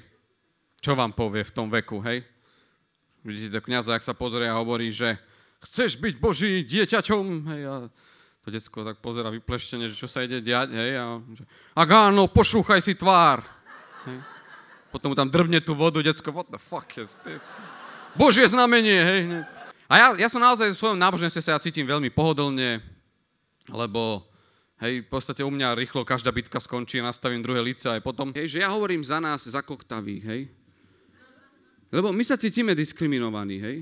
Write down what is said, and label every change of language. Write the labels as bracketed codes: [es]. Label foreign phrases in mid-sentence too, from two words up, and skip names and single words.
[sk] Čo vám povie v tom veku, hej? Vidíte to kňaza, jak sa pozrie a hovorí, že chceš byť Boží dieťaťom, hej, a to decko tak pozerá vypleštene, že čo sa ide diať, hej, a že ak áno, pošúchaj si tvár, hej. Potom mu tam drbne tú vodu, decko, [en] what the fuck is this? [sk] Božie znamenie, hej. A ja som naozaj v svojom náboženstve sa cítim veľmi pohodlne, lebo, hej, v podstate u mňa rýchlo každá bitka skončí, nastavím druhé lice aj potom. Hej, že ja hovorím za nás, za koktavých, hej. Lebo my sa cítime diskriminovaní, hej.